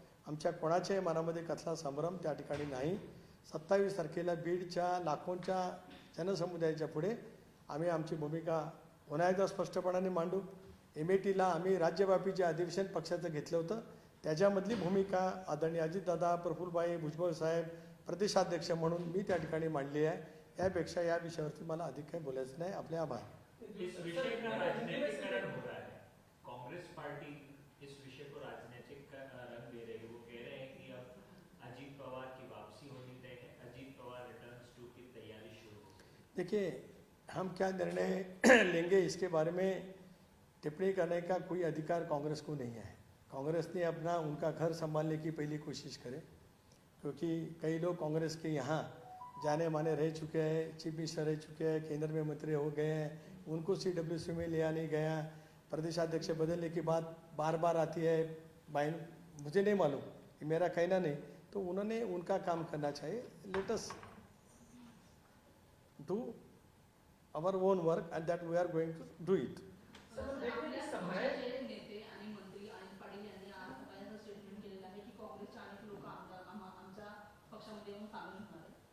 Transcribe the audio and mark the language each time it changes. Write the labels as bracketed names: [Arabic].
[Marathi] आमच्या कोणाच्याही मनामध्ये कसला संभ्रम त्या ठिकाणी नाही. 27 तारखेला बीडच्या लाखोंच्या जनसमुदायाच्या पुढे आम्ही आमची भूमिका पुन्हा एकदा स्पष्टपणाने मांडू. MATला आम्ही राज्यव्यापी जे अधिवेशन पक्षाचं घेतलं होतं त्याच्यामधली भूमिका आदरणीय अजितदादा, प्रफुल्लभाई, भुजबळ साहेब प्रदेशाध्यक्ष म्हणून मी त्या ठिकाणी मांडली आहे. यापेक्षा या विषयावरती मला अधिक काही बोलायचं नाही. आपले आभार. [Hindi] इस विषय का राजनीतिकरण हो रहा है. कांग्रेस पार्टी इस विषय को राजनीतिक रंग दे रही है. वो कह रहे हैं कि अब अजीत पवार की वापसी होनी तय है. अजीत पवार रिटर्न्स टू की तैयारी शुरू हो गई. देखिए, हम क्या निर्णय लेंगे इसके बारे में टिप्पणी करने का कोई अधिकार कांग्रेस को नहीं है. कांग्रेस ने अपना उनका घर संभालने की पहली कोशिश करे, क्योंकि कई लोग कांग्रेस के यहाँ जाने माने रह चुके हैं, चीफ मिनिस्टर रह चुके हैं, केंद्र में मंत्री हो गए हैं, उनको CWC में लिया नहीं गया. प्रदेशाध्यक्ष बदलने की बात बार बार आती है. मुझे नहीं मालूम, मेरा कहना नहीं. तो उन्होंने उनका काम करना चाहिए. [English] Let us do our own work and that we are going to do it. [Marathi] पक्षाचे नेते आणि मंत्री अनिल पाटील यांनी आज सकाळी स्टेटमेंट केलेलं आहे की काँग्रेसचे अनेक लोक आमच्या पक्षामध्ये येऊन सामील होणार आहेत.